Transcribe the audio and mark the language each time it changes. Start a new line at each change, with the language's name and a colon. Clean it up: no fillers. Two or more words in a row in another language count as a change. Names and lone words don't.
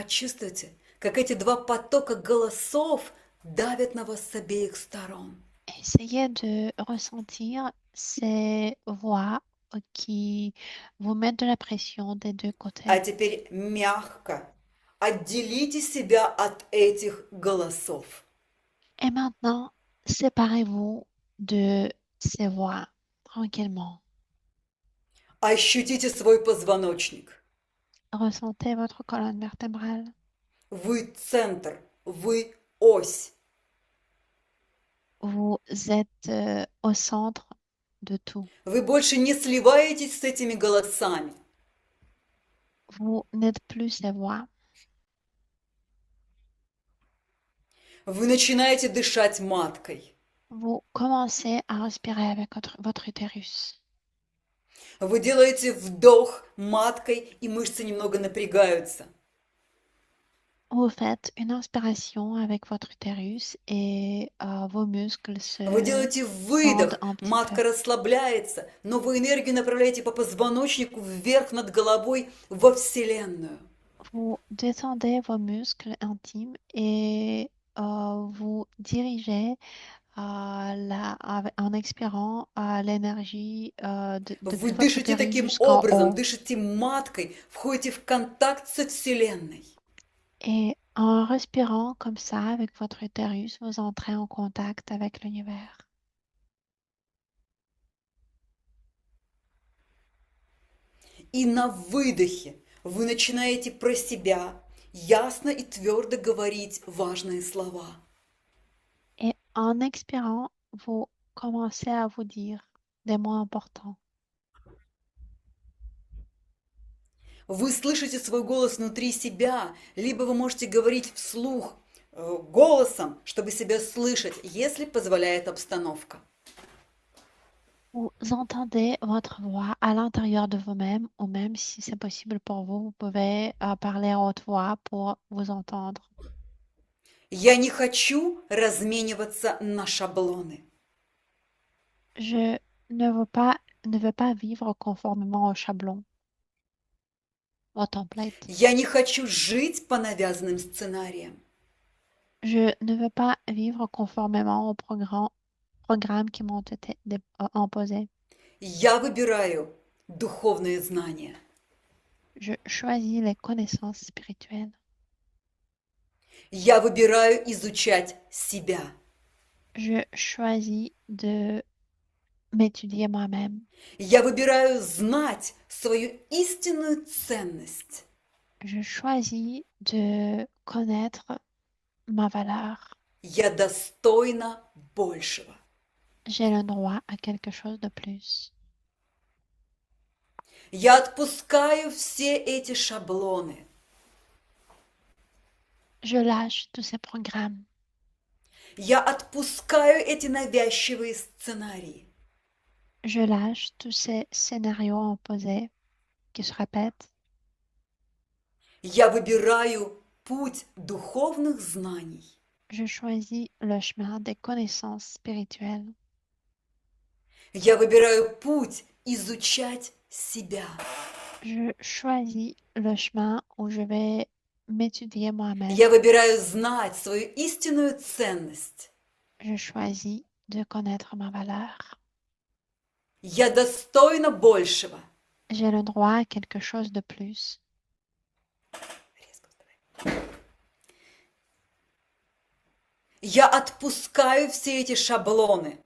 Russian: Почувствуйте, как эти два потока голосов давят на вас с обеих сторон.
French: Essayez de ressentir ces voix qui vous mettent de la pression des deux
Russian: А
French: côtés.
Russian: теперь мягко отделите себя от этих голосов.
French: Et maintenant, séparez-vous de ces voix tranquillement.
Russian: Ощутите свой позвоночник.
French: Ressentez votre colonne vertébrale.
Russian: Вы центр, вы ось.
French: Vous êtes au centre de tout.
Russian: Вы больше не сливаетесь с этими голосами.
French: Vous n'êtes plus ces voix.
Russian: Вы начинаете дышать маткой.
French: Vous commencez à respirer avec votre utérus.
Russian: Вы делаете вдох маткой, и мышцы немного напрягаются.
French: Vous faites une inspiration avec votre utérus et vos muscles
Russian: Вы
French: se
Russian: делаете
French: tendent
Russian: выдох,
French: un petit peu.
Russian: матка расслабляется, новую энергию направляете по позвоночнику вверх над головой во Вселенную.
French: Vous détendez vos muscles intimes et vous dirigez en expirant l'énergie
Russian: Вы
French: depuis votre
Russian: дышите
French: utérus
Russian: таким
French: jusqu'en
Russian: образом,
French: haut.
Russian: дышите маткой, входите в контакт со Вселенной.
French: Et en respirant comme ça avec votre utérus, vous entrez en contact avec l'univers.
Russian: И на выдохе вы начинаете про себя ясно и твердо говорить важные слова.
French: Et en expirant, vous commencez à vous dire des mots importants.
Russian: Вы слышите свой голос внутри себя, либо вы можете говорить вслух голосом, чтобы себя слышать, если позволяет обстановка.
French: Vous entendez votre voix à l'intérieur de vous-même, ou même si c'est possible pour vous, vous pouvez parler à haute voix pour vous entendre.
Russian: Я не хочу размениваться на шаблоны.
French: Je ne veux pas vivre conformément au chablon, au template.
Russian: Я не хочу жить по навязанным сценариям.
French: Je ne veux pas vivre conformément aux programmes qui m'ont été imposés.
Russian: Я выбираю духовные знания.
French: Je choisis les connaissances spirituelles.
Russian: Я выбираю изучать себя.
French: Je choisis de m'étudier moi-même.
Russian: Я выбираю знать свою истинную ценность.
French: Je choisis de connaître ma valeur.
Russian: Я достойна большего.
French: J'ai le droit à quelque chose de plus.
Russian: Я отпускаю все эти шаблоны.
French: Je lâche tous ces programmes.
Russian: Я отпускаю эти навязчивые сценарии.
French: Je lâche tous ces scénarios imposés qui se répètent.
Russian: Я выбираю путь духовных знаний.
French: Je choisis le chemin des connaissances spirituelles.
Russian: Я выбираю путь изучать себя.
French: Je choisis le chemin où je vais m'étudier moi-même.
Russian: Я выбираю знать свою истинную ценность.
French: Je choisis de connaître ma valeur.
Russian: Я достойна большего.
French: J'ai le droit à quelque chose de plus.
Russian: Я отпускаю все эти шаблоны.